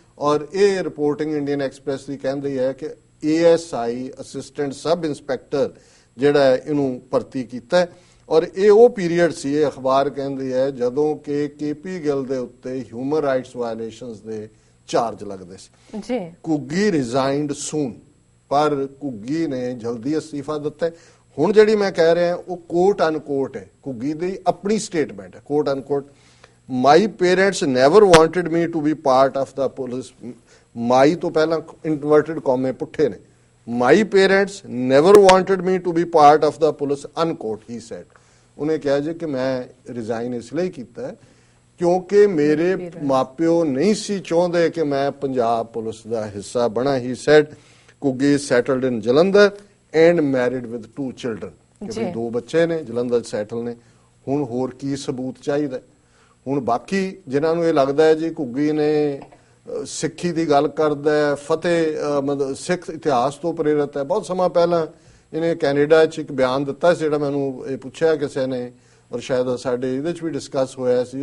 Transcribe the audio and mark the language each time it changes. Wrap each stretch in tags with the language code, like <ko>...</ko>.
<pa>ਔਰ ਇਹ reporting Indian express ਦੀ ਕਹਿੰਦੀ ਹੈ ਕਿ ASI ਅਸਿਸਟੈਂਟ ਸਬ ਇੰਸਪੈਕਟਰ ਜਿਹੜਾ ਇਹਨੂੰ ਭਰਤੀ ਕੀਤਾ, ਔਰ ਇਹ ਉਹ ਪੀਰੀਅਡ ਸੀ, ਇਹ ਅਖਬਾਰ ਕਹਿੰਦੀ ਹੈ, ਜਦੋਂ ਕਿ KP ਗਿੱਲ ਦੇ ਉੱਤੇ ਹਿਊਮਨ ਰਾਈਟਸ ਵਾਇਲੇਸ਼ਨਸ ਦੇ ਚਾਰਜ ਲੱਗਦੇ ਸੀ ਜੀ। ਘੁੱਗੀ</pa> <en>resigned soon,</en> <pa>ਪਰ ਘੁੱਗੀ ਨੇ ਜਲਦੀ ਅਸਤੀਫਾ ਦਿੱਤਾ। ਹੁਣ ਜਿਹੜੀ ਮੈਂ ਕਹਿ ਰਿਹਾ ਉਹ ਕੋਟ ਅਨਕੋਟ ਹੈ, ਘੁੱਗੀ ਦੀ ਆਪਣੀ ਸਟੇਟਮੈਂਟ ਹੈ, ਕੋਟ ਅਨਕੋਟ।</pa> <en>My parents never wanted me to be part of the police.</en> <pa>My ਤੋਂ ਪਹਿਲਾਂ inverted comma ਪੁੱਠੇ ਨੇ।</pa> <en>My parents never wanted me to be part of the police, unquote, he said.</en> <pa>ਉਹਨੇ ਕਿਹਾ ਜੀ ਕਿ ਮੈਂ ਰਿਜ਼ਾਈਨ ਇਸ ਲਈ ਕੀਤਾ ਕਿਉਂਕਿ ਮੇਰੇ ਮਾਪਿਓ ਨਹੀਂ ਸੀ ਚਾਹੁੰਦੇ ਕਿ ਮੈਂ ਪੰਜਾਬ ਪੁਲਿਸ ਦਾ ਹਿੱਸਾ ਬਣਾ।</pa> <en>He said Kugi settled in Jalandhar and married with 2 children.</en> <pa>ਕਿ 2 ਬੱਚੇ ਨੇ, ਜਲੰਧਰ ਸੈਟਲ ਨੇ। ਹੁਣ ਹੋਰ ਕੀ ਸਬੂਤ ਚਾਹੀਦਾ? ਹੁਣ ਬਾਕੀ ਜਿਨ੍ਹਾਂ ਨੂੰ ਇਹ ਲੱਗਦਾ ਹੈ ਜੀ ਘੁੱਗੀ ਨੇ ਸਿੱਖੀ ਦੀ ਗੱਲ ਕਰਦਾ ਹੈ, ਫਤਿਹ ਮਤਲਬ ਸਿੱਖ ਇਤਿਹਾਸ ਤੋਂ ਪ੍ਰੇਰਿਤ ਹੈ। ਬਹੁਤ ਸਮਾਂ ਪਹਿਲਾਂ ਇਹਨੇ ਕੈਨੇਡਾ 'ਚ ਇੱਕ ਬਿਆਨ ਦਿੱਤਾ ਸੀ, ਜਿਹੜਾ ਮੈਨੂੰ ਇਹ ਪੁੱਛਿਆ ਕਿਸੇ ਨੇ, ਔਰ ਸ਼ਾਇਦ ਸਾਡੇ ਇਹਦੇ 'ਚ ਵੀ ਡਿਸਕਸ ਹੋਇਆ ਸੀ।</pa>